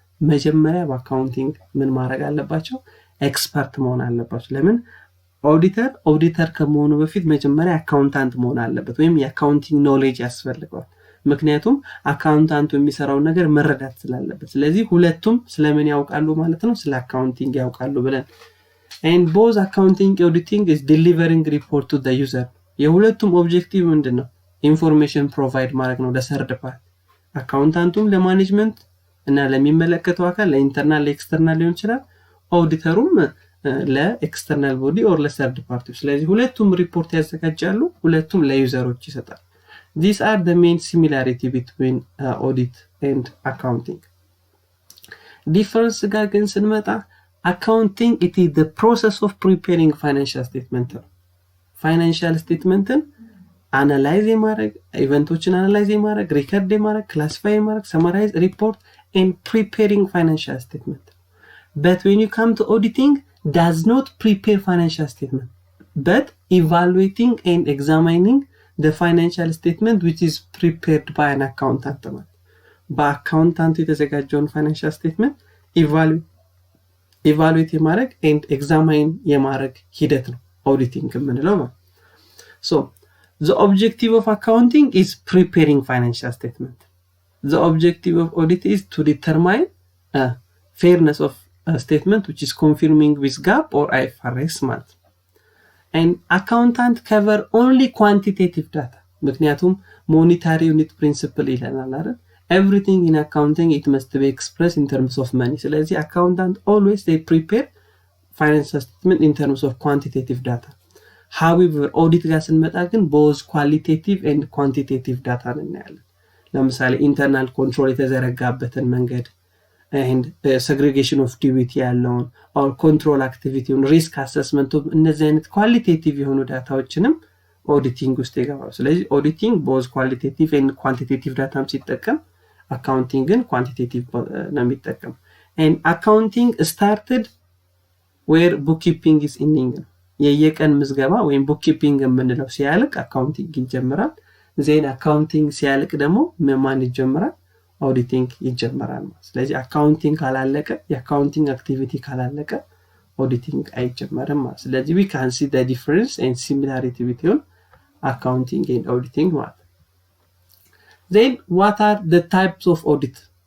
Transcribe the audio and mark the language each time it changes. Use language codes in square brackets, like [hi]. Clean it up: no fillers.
[am] መጀመሪያ በአካውንቲንግ ምን ማድረግ አለባቸው? ኤክስፐርት መሆን አለባቸው። ለምን? ኦዲተር ከመሆኑ በፊት መጀመሪያ አካውንታንት መሆን አለበት ወይም የአካውንቲንግ ኖሌጅ ያስፈልገዋል። ምክንያቱም አካውንታንቱ የሚሰራው ነገር መረዳት ስላለበት። ስለዚህ ሁለቱም ስለምን ያውቃሉ ማለት ነው? ስለ አካውንቲንግ ያውቃሉ ብለን [en] and both accounting auditing is delivering report to the user [am] የሁለቱም ኦብጀክቲቭ ምንድነው? ኢንፎርሜሽን ፕሮቫይድ ማድረግ ነው ለሰርድ ፓርቲ። አካውንታንቱም ለማኔጅመንት እና ለሚመለከተው አካል ለኢንተርናል ለኤክስተርናል ሊሆን ይችላል፣ ኦዲተሩም ለኤክስተርናል ቦዲ ኦር ለሰርድ ፓርቲ። ስለዚህ ሁለቱም ሪፖርት ያዘጋጃሉ፣ ሁለቱም ለዩዘሮች ይሰጣል። [en] These are the main similarity between audit and accounting. Difference [am] ጋር ግን ስንመጣ [en] accounting it is the process of preparing financial statement. Financial statement analyze [am] የማድረግ ኢቨንቶችን አናላይዝ የማድረግ ሪከርድ የማድረግ ክላሲፋይ የማድረግ [en] summarize report and preparing financial statement. But when you come to auditing does not prepare financial statement but evaluating and examining the financial statement which is prepared by an accountant. [am] በአካውንታንቱ የተዘጋጀውን [en] financial statement evaluate የማድረግ and examine [am] የማድረግ ሂደት ነው [en] auditing የምንለው ማለት። So the objective of accounting is preparing financial statement. The objective of audit is to determine fairness of a statement which is confirming with GAAP or IFRS ማለት። And accountant cover only quantitative data. [am] ምክንያቱም monetary unit principle ይለናል አይደል? [en] Everything in accounting it must be expressed in terms of money. ስለዚህ accountant always they prepare financial statement in terms of quantitative data. However audit [am] ጋር ስንመጣ ግን [en] both qualitative and quantitative data እናያለን። ለምሳሌ internal control [am] የተዘረጋበትን መንገድ [en] and segregation of duty ያለውን or control activity on risk assessment እነዚህ አይነት qualitative የሆኑ ዳታዎችንም auditing [am] ውስጥ ይገባሉ። ስለዚህ [en] auditing both qualitative and quantitative dataም ሲጠቀም accounting ግን quantitative ነው የሚጠቀም። and accounting started where bookkeeping is ending. [am] የየቀን ምዝገባ ወይም bookkeeping የምንለው ሲያልቅ accounting ይጀምራል። ዜን accounting ሲያልቅ ደግሞ ማን ይጀምራል? [en] auditing [am] ይጀምራል ማለት። ስለዚህ [en] accounting ካላለቀ የaccounting activity ካላለቀ auditing [am] አይጀምርም ማለት። ስለዚህ [en] we can see the difference and similarity between accounting and auditing ማለት። Then what are the types of audit?